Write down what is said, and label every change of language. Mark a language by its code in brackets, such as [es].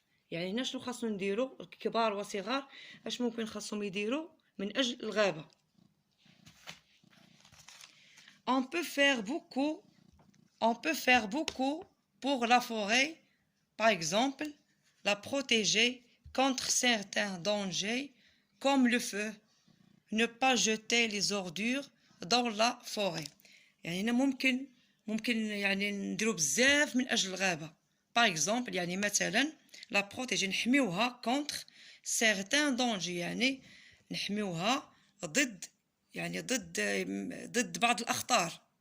[ar] يعني هنا شنو خاصو نديرو الكبار وصغار، اش ممكن خاصهم يديروا من اجل الغابة. [fr] On peut faire beaucoup pour la forêt. Par exemple, la protéger contre certains dangers comme le feu, ne pas jeter les ordures dans la forêt. [ar] يعني هنا ممكن يعني نديرو بزاف من اجل الغابة. [fr] Par exemple [ar] يعني مثلا [fr] لا بروتيجي [ar] نحميوها [fr] contre certains dangers، [ar] يعني نحميوها ضد بعض الأخطار.